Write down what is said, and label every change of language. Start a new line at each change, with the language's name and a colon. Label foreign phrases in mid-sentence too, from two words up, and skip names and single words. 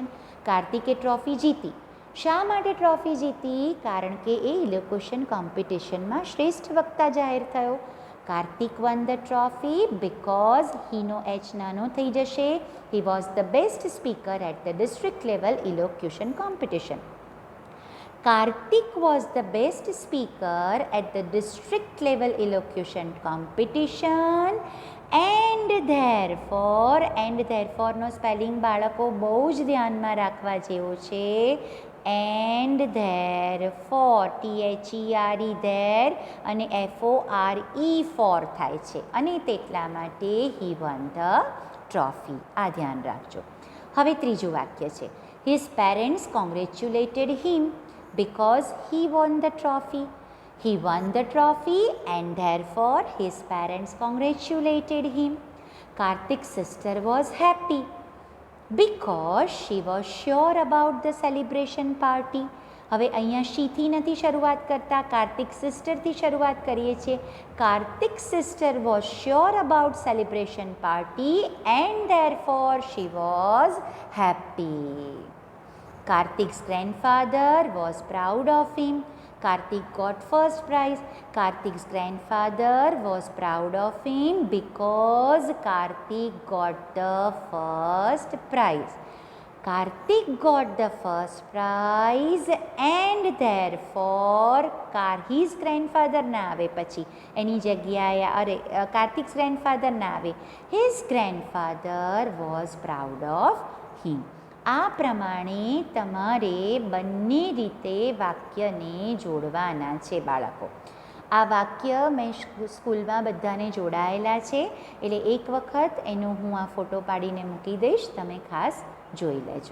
Gujarati: કાર્તિકે ટ્રોફી જીતી. શા માટે ટ્રોફી જીતી? કારણ કે એ ઇલોક્યુશન કોમ્પિટિશનમાં શ્રેષ્ઠ વક્તા જાહેર થયો.
English: Karthik won the trophy because
Gujarati: હીનો એચ નાનો થઈ જશે.
English: He was the best speaker at the district level elocution competition. Karthik was the best speaker at the district level elocution competition and therefore
Gujarati: નો સ્પેલિંગ બાળકો બહુ જ ધ્યાનમાં રાખવા જેવો છે.
English: and therefore THERE there અને FORE for
Gujarati: થાય છે અને તેટલા માટે
English: he won the trophy.
Gujarati: આ ધ્યાન રાખજો. હવે ત્રીજું વાક્ય છે.
English: His parents congratulated him because he won the trophy. He won the trophy and therefore his parents congratulated him. Karthik's sister was happy because she was sure about the celebration party.
Gujarati: હવે અહીંયા શીથી નથી શરૂઆત કરતા, કાર્તિક સિસ્ટરથી શરૂઆત કરીએ છીએ.
English: Karthik sister was sure about celebration party and therefore she was happy. Karthik's grandfather was proud of him. Karthik got first prize. Karthik's grandfather was proud of him because Karthik got the first prize. Karthik got the first prize and therefore his grandfather
Gujarati: ના આવે, પછી એની જગ્યાએ
English: Karthik's grandfather
Gujarati: ના આવે.
English: His grandfather was proud of him.
Gujarati: આ પ્રમાણે તમારે બંને રીતે વાક્યને જોડવાના છે બાળકો. આ વાક્ય મેં સ્કૂલમાં બધાને જોડાયેલા છે, એટલે એક વખત એનો હું આ ફોટો પાડીને મૂકી દઈશ, તમે ખાસ જોઈ લેજો.